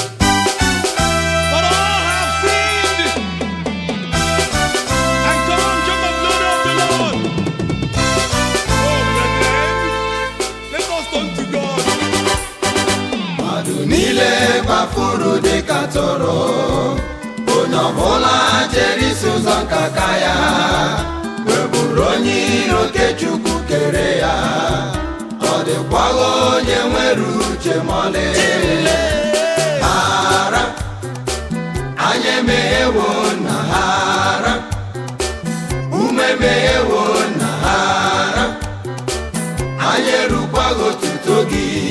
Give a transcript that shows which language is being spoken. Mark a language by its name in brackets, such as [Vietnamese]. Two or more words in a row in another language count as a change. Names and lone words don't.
[English] For all have sinned and come short of glory of the Lord. Oh, brethren, let us turn to God. [Igbo] Mmadụ niile kpafuru dịka atụrụ, onye ọbụla jere isi ụzọ nke aka ya, wee bụrụ onye iro nke Chukwu kere ya. Ọ dịkwaghị onye nwere uche ma ọlị. Hara, anyị emeghewo na hara, ụmụ emeghewo na hara, anyị erukwaghị otuto gị.